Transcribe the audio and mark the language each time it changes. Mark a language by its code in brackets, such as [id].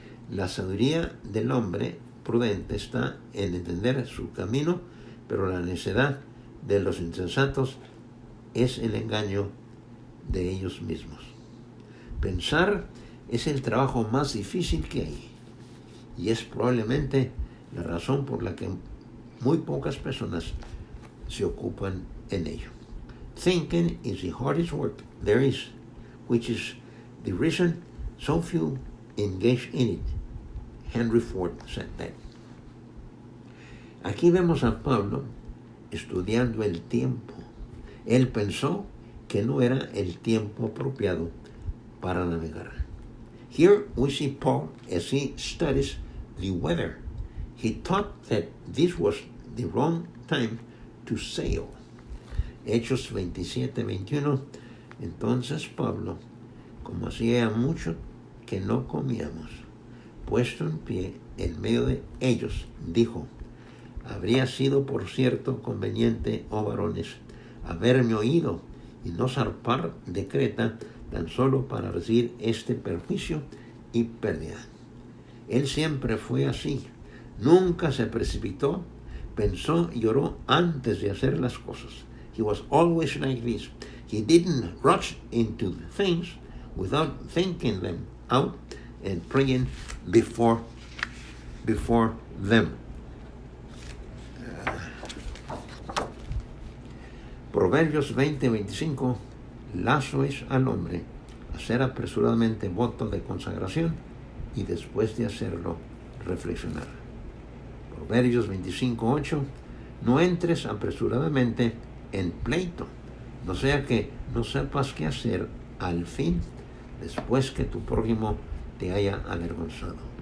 [es] La sabiduría del hombre prudente está en entender su camino, pero la necedad de los insensatos es el engaño de ellos mismos. Pensar es el trabajo más difícil que hay y es probablemente la razón por la que muy pocas personas se ocupan en ello. [en] Thinking is the hardest work there is, which is the reason so few engage in it. Henry Ford said that. [es] Aquí vemos a Pablo estudiando el tiempo. Él pensó que no era el tiempo apropiado para navegar. [en] Here we see Paul as he studies the weather. He thought that this was the wrong time to sail. [es] Hechos 27:21. Entonces Pablo, como hacía mucho que no comíamos, puesto en pie en medio de ellos, dijo: habría sido por cierto conveniente, oh varones, haberme oído y no zarpar de Creta tan solo para recibir este perjuicio y pérdida. Él siempre fue así, nunca se precipitó, pensó y oró antes de hacer las cosas. [en] He was always like this. He didn't rush into things without thinking them out and praying before them. [es] Proverbios 20:25, lazo es al hombre hacer apresuradamente voto de consagración y después de hacerlo reflexionar. Proverbios 25:8, no entres apresuradamente en pleito, no sea que no sepas qué hacer al fin después que tu prójimo te haya avergonzado.